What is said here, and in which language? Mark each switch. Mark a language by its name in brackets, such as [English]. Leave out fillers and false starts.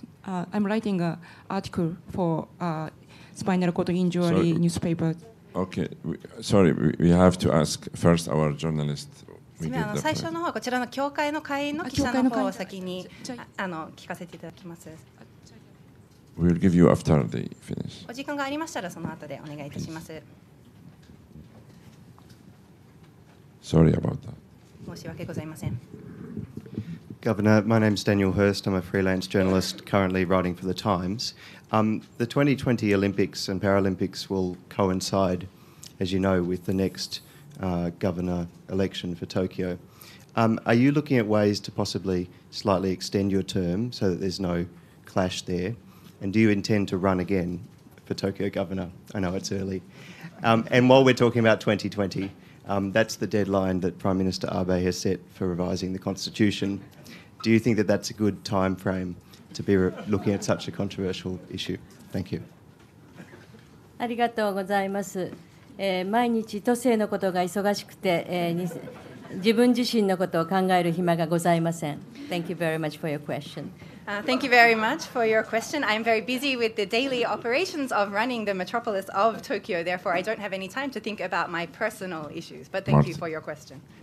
[English] I'm writing an article for spinal cord injury newspaper. Okay, sorry, we have to ask first our journalist. [Japanese] 最初の方はこちらの協会の会員の記者の方を先に聞かせていただきます。 [English] We will give you after they finish. [Japanese] お時間がありましたらその後でお願いいたします。 [English] Sorry about that. [Japanese] 申し訳ございません。 [English] Governor, my name is Daniel Hurst. I'm a freelance journalist currently writing for The Times. The 2020 Olympics and Paralympics will coincide, as you know, with the next governor election for Tokyo. Are you looking at ways to possibly slightly extend your term so that there's no clash there? And do you intend to run again for Tokyo governor? I know it's early. And while we're talking about 2020, that's the deadline that Prime Minister Abe has set for revising the constitution. Do you think that that's a good time frame to be looking at such a controversial issue? Thank you. [Japanese] ありがとうございます。毎日都政のことが忙しくて、自分自身のことを考える暇がございません。 [English] Thank you very much for your question. Thank you very much for your question. I'm very busy with the daily operations of running the metropolis of Tokyo. Therefore, I don't have any time to think about my personal issues. But thank you for your question.